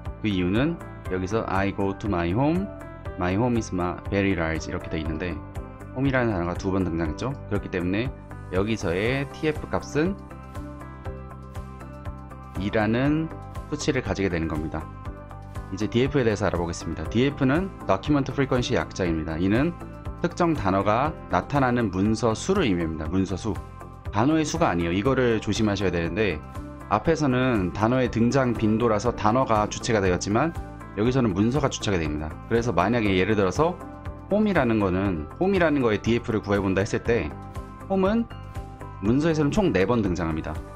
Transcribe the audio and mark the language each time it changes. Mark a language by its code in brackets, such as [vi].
[ko] 그 이유는 여기서 [en] I go to my home is very large [ko] 이렇게 되어 있는데, home이라는 단어가 두 번 등장했죠. 그렇기 때문에 여기서의 TF 값은 2라는 수치를 가지게 되는 겁니다. 이제 DF에 대해서 알아보겠습니다. DF는 Document Frequency 약자입니다. 이는 특정 단어가 나타나는 문서 수를 의미합니다. 문서 수. 단어의 수가 아니에요. 이거를 조심하셔야 되는데, 앞에서는 단어의 등장 빈도라서 단어가 주체가 되었지만 여기서는 문서가 주체가 됩니다. 그래서 만약에 예를 들어서 홈이라는 거에 DF를 구해본다 했을 때, 홈은 문서에서는 총 4번 등장합니다.